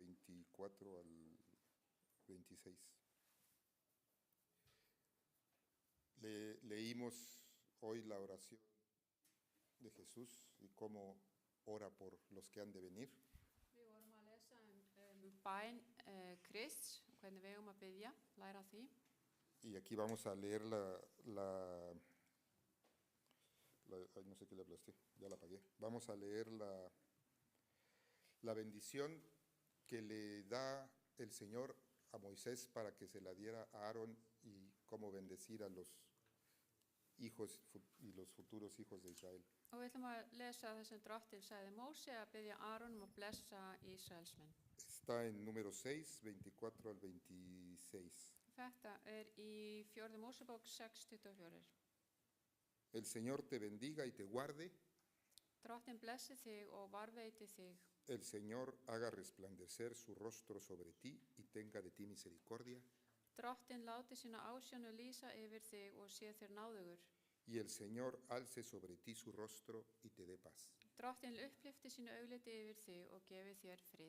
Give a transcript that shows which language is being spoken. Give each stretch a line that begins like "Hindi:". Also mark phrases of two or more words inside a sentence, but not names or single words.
Spanish: 24 al 26. Leímos hoy la oración de Jesús y cómo ora por los que han de venir.
Icelandic: Við vorum að lesa bæn Krists, hvernig við eigum að biðja, læra því.
Spanish: Y aquí vamos a leer ay, no sé qué le aplasté, ya la apagué. Vamos a leer la bendición que le da el Señor a Moisés para que se la diera a Aarón y cómo bendecir a los hijos y los futuros hijos de Israel.
Icelandic: Og við ætlum að lesa það sem Drottinn sagði Móse að biðja Aron að blessa Ísraelsmenn.
Spanish: Está en número 6, 24 al 26.
Icelandic: Þetta í 4. Mósebók 6:24.
Spanish: El Señor te bendiga y te guarde.
Icelandic: Drottinn blessi þig og varveiti þig.
Spanish: El Señor haga resplandecer su rostro sobre ti y tenga de ti misericordia.
Icelandic: Drottinn láti sína ásjónu lýsa yfir þig og sé þér náðugur.
Spanish: Y el Señor alce sobre ti su rostro y te dé paz.
Icelandic: Drottinn upplyfti sínu augliti yfir þig og gefi þér frið.